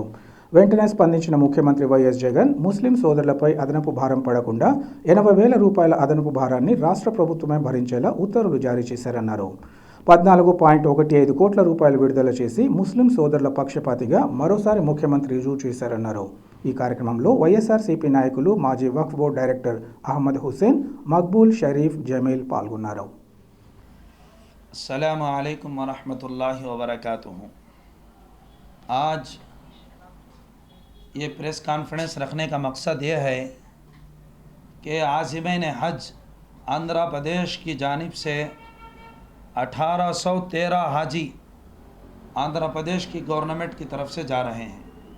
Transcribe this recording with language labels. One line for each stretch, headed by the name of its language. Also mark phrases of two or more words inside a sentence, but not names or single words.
Telugu: వెంటనే స్పందించిన ముఖ్యమంత్రి వైఎస్ జగన్ ముస్లిం సోదరులపై అదనపు భారం పడకుండా 80,000 రూపాయల అదనపు భారాన్ని రాష్ట్ర ప్రభుత్వమే భరించేలా ఉత్తర్వులు జారీ చేశారన్నారు. 14.15 కోట్ల రూపాయలు విడుదల చేసి ముస్లిం సోదరుల పక్షపాతిగా మరోసారి ముఖ్యమంత్రి రుజువు చేశారన్నారు. ఈ కార్యక్రమంలో వైఎస్ఆర్సీపీ నాయకులు, మాజీ వక్ఫ్
English: board director
Telugu: అహ్మద్ హుసేన్, మక్బూల్, షరీఫ్, జమీల్ పాల్గొన్నారు.
Arabic: السلام عليكم ورحمة الله وبركاته.
Urdu: آج یہ
English: press conference
Urdu: رکھنے کا مقصد یہ ہے کہ عازمین حج آندھرا پردیش کی جانب سے 1813 حاجی آندھرا پردیش کی گورنمنٹ کی طرف سے جا رہے ہیں